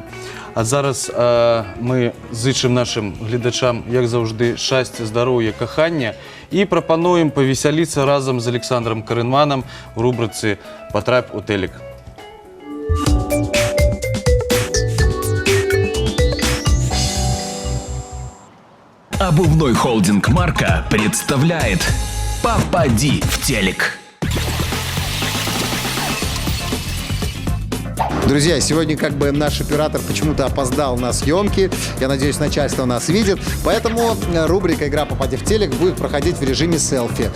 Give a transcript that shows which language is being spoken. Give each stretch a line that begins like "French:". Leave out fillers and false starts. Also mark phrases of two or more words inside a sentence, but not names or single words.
Belarusian: А зараз мы зычым нашым гледачам, як заўжды, шчасця, здароўя, кахання і прапануем павесяліцца разам з Александром Карынманам у рубрыцы «Патрапь у тэлек».
Russian: Обувной холдинг «Марка» представляет «Попади в телек». Друзья, сегодня наш оператор почему-то опоздал на съемки. Я надеюсь, начальство нас видит. Поэтому рубрика «Игра «Попади в телек» будет проходить в режиме селфи.